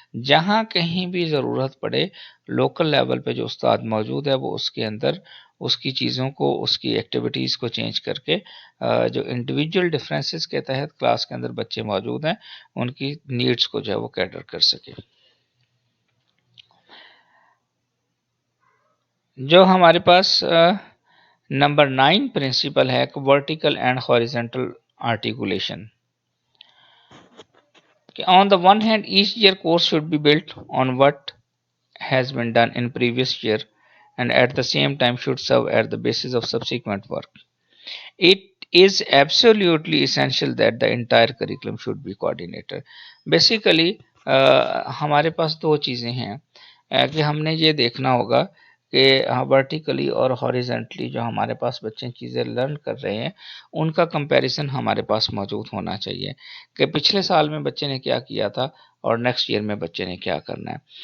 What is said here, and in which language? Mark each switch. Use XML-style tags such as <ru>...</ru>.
<ur>جہاں کہیں بھی ضرورت پڑے لوکل لیول پہ جو استاد موجود ہے وہ اس کے اندر اس کی چیزوں کو، اس کی ایکٹیویٹیز کو چینج کر کے جو انڈیویجول ڈفرینسز کے تحت کلاس کے اندر بچے موجود ہیں ان کی نیڈس کو جو ہے وہ کیٹر کر سکے. جو ہمارے پاس نمبر 9 پرنسپل ہے vertical and horizontal articulation.</ur> <en>On the one hand, each year course should be built on what has been done in previous year and at the same time should serve as the basis of subsequent work. It is absolutely essential that the entire curriculum should be coordinated.</en> <ur>Basically ہمارے پاس دو چیزیں ہیں کہ ہم نے یہ دیکھنا ہوگا کہ ورٹیکلی اور ہاریزنٹلی جو ہمارے پاس بچے چیزیں لرن کر رہے ہیں ان کا کمپیریزن ہمارے پاس موجود ہونا چاہیے کہ پچھلے سال میں بچے نے کیا کیا تھا اور نیکسٹ ایئر میں بچے نے کیا کرنا ہے.</ur>